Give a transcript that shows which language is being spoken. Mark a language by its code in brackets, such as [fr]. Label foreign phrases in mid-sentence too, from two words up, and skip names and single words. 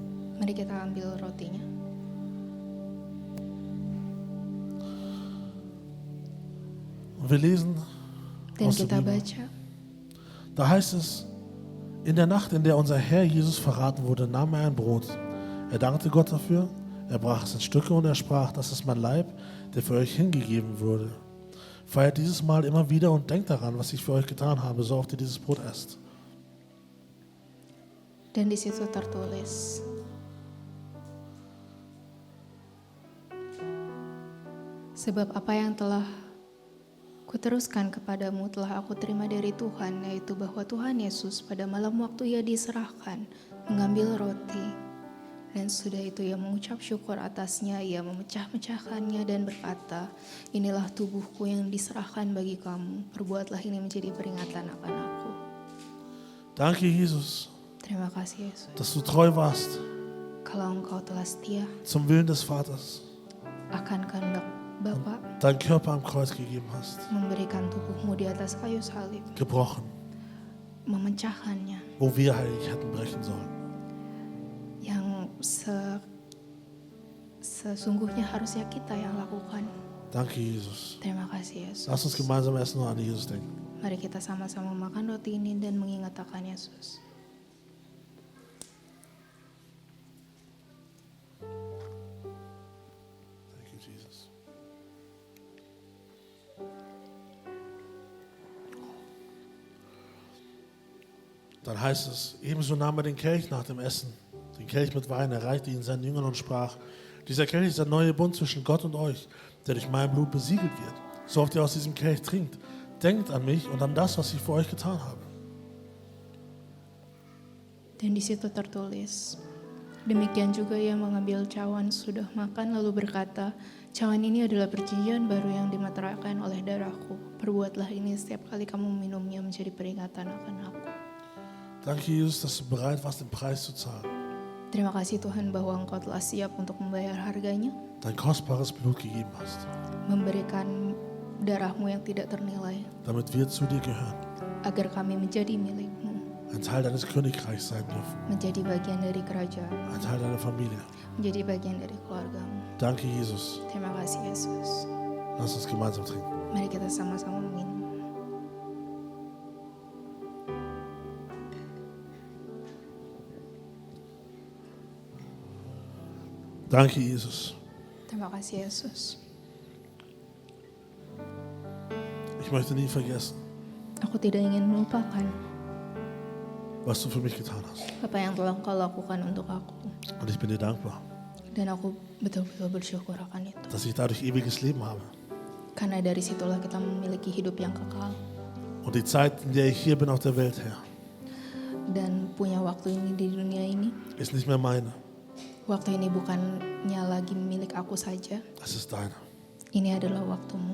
[id] mari kita ambil rotinya. [de] Und wir lesen [id] Dan [de] aus der [id] kita [de] Bibel. [id] baca, [de] Da heißt es, In der Nacht, in der unser Herr Jesus verraten wurde, nahm er ein Brot. Er dankte Gott dafür, er brach es in Stücke und er sprach, das ist mein Leib, der für euch hingegeben wurde. Feiert dieses Mal immer wieder und denkt daran, was ich für euch getan habe, so oft ihr dieses Brot esst. [id] Dan di situ tertulis, sebab apa yang telah kuteruskan kepadamu telah aku terima dari Tuhan, yaitu bahwa Tuhan Yesus pada malam waktu ia diserahkan mengambil roti, dan sudah itu ia mengucap syukur atasnya, ia memecah-mecahkannya dan berkata, inilah tubuhku yang diserahkan bagi kamu, perbuatlah ini menjadi peringatan akan aku. [de] Danke, Jesus, [id] Terima kasih Yesus, [de] dass du treu warst [id] kalau engkau telah setia [de] zum Willen des Vaters, [id] akan kehendak Bapa, [de] deinen Körper am Kreuz gegeben hast, [id] memberikan tubuhmu di atas kayu salib, [de] gebrochen, [id] memecahkannya, [de] wo wir eigentlich hätten brechen sollen. [id] yang sesungguhnya harusnya kita yang lakukan. [de] Danke, Jesus. [id] Terima kasih Yesus. [de] Lass uns gemeinsam essen und an Jesus denken. [id] Mari kita sama-sama makan roti ini dan mengingat akan Yesus. [en] Thank you, Jesus. [de] Dann heißt es, ebenso nahm er den Kelch nach dem Essen, den Kelch mit Wein, erreichte ihn seinen Jüngern und sprach, dieser Kelch ist der neue Bund zwischen Gott und euch, der durch mein Blut besiegelt wird. So oft ihr aus diesem Kelch trinkt, denkt an mich und an das, was ich für euch getan habe. [id] Dan di situ tertulis, demikian juga ia mengambil cawan sudah makan lalu berkata, cawan ini adalah perjanjian baru yang dimeteraikan oleh darahku. Perbuatlah ini setiap kali kamu minumnya menjadi peringatan akan aku. [de] Danke, Jesus, dass du bereit warst, den Preis zu zahlen. [id] Terima kasih Tuhan bahwa engkau telah siap untuk membayar harganya, [de] Dein kostbares Blut gegeben hast, [id] memberikan darahmu yang tidak ternilai, [de] damit wir zu dir gehören, [id] agar kami menjadi milikmu, [de] ein Teil deines Königreichs sein dürfen, [id] menjadi bagian dari kerajaan, [de] ein Teil deiner Familie. [id] menjadi bagian dari keluargamu. [de] Danke, Jesus. [id] Terima kasih Yesus. [de] Lass uns gemeinsam trinken. [id] Mari kita sama-sama minum. [de] Danke, Jesus. [id] Terima kasih Yesus. [de] Ich möchte nie vergessen, [id] Aku tidak ingin melupakan [de] was du für mich getan hast. [id] apa yang telah Engkau lakukan untuk aku. [de] Und ich bin dir dankbar, [id] Dan aku betul-betul bersyukur akan itu. [de] dass ich dadurch ewiges Leben habe. [id] Karena dari situlah kita memiliki hidup yang kekal. [de] Und die Zeit, in der ich hier bin auf der Welt, Herr, [id] Dan punya waktu ini di dunia ini. [de] ist nicht mehr meine. [id] Waktu ini bukannya lagi milik aku saja. [de] Es ist deine. [id] Ini adalah waktumu.